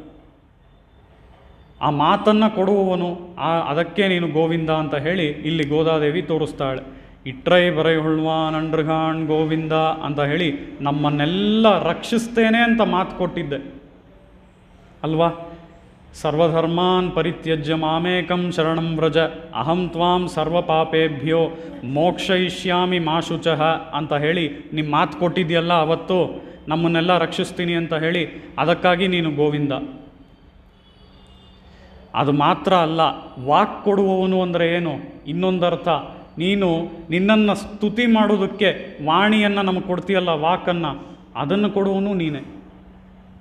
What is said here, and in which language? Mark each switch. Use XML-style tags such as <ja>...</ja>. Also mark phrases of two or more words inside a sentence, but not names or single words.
<kn>ಆ ಮಾತನ್ನು ಕೊಡುವವನು, ಅದಕ್ಕೆ ನೀನು ಗೋವಿಂದ ಅಂತ ಹೇಳಿ ಇಲ್ಲಿ ಗೋದಾದೇವಿ ತೋರಿಸ್ತಾಳೆ.</kn> <ta>இற்றை பறைகொள்வான் அன்றுகாண்</ta> <kn>ಗೋವಿಂದ ಅಂತ ಹೇಳಿ ನಮ್ಮನ್ನೆಲ್ಲ ರಕ್ಷಿಸ್ತೇನೆ ಅಂತ ಮಾತು ಕೊಟ್ಟಿದ್ದೆ ಅಲ್ವಾ.</kn> <sa>ಸರ್ವಧರ್ಮಾನ್ ಪರಿತ್ಯಜ್ಯ ಮಾಮೇಕಂ ಶರಣಂ ವ್ರಜ ಅಹಂ ತ್ವಾಂ ಸರ್ವ ಪಾಪೇಭ್ಯೋ ಮೋಕ್ಷಯಿಷ್ಯಾಮಿ ಮಾ ಶುಚಃ</sa> <kn>ಅಂತ ಹೇಳಿ ನಿಮ್ಮ ಮಾತು ಕೊಟ್ಟಿದೆಯಲ್ಲ ಅವತ್ತು, ನಮ್ಮನ್ನೆಲ್ಲ ರಕ್ಷಿಸ್ತೀನಿ ಅಂತ ಹೇಳಿ, ಅದಕ್ಕಾಗಿ ನೀನು ಗೋವಿಂದ. ಅದು ಮಾತ್ರ ಅಲ್ಲ, ವಾಕ್ ಕೊಡುವವನು ಅಂದರೆ ಏನು, ಇನ್ನೊಂದರ್ಥ, ನೀನು ನಿನ್ನನ್ನು ಸ್ತುತಿ ಮಾಡೋದಕ್ಕೆ ವಾಣಿಯನ್ನು ನಮಗೆ ಕೊಡ್ತೀಯಲ್ಲ, ವಾಕನ್ನು, ಅದನ್ನು ಕೊಡುವನು ನೀನೇ.</kn>